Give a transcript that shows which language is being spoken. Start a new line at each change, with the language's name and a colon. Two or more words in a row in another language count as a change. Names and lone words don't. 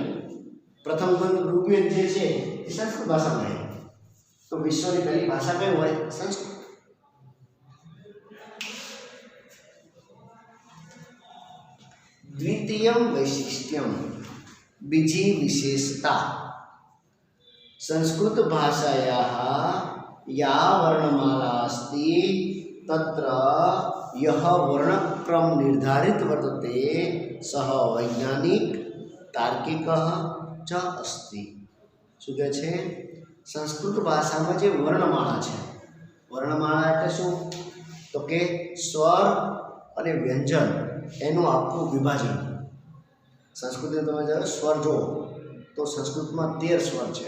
Gujarati: પ્રથમ ગ્રંથ ઋગ્વેદ જે છે એ સંસ્કૃત ભાષામાં હોય તો વિશ્વની પહેલી ભાષા કઈ હોય? સંસ્કૃત.
Sanskrit: દ્વિતીયમ વૈશિષ્ટ્યમ,
Gujarati: બીજી વિશેષતા.
Sanskrit: સંસ્કૃત ભાષાયાः या वर्णमाला अस्ति तत्र यः वर्णक्रम निर्धारित वर्तते सः वैज्ञानिक तार्किकः च अस्ति.
Gujarati: શું કહે છે? સંસ્કૃત ભાષામાં જે વર્ણમાળા છે, વર્ણમાળા એટલે શું? તો કે સ્વર અને વ્યંજન એનું આખું વિભાજન. સંસ્કૃતમાં તમે જ્યારે સ્વર જુઓ તો સંસ્કૃતમાં 13 સ્વર છે.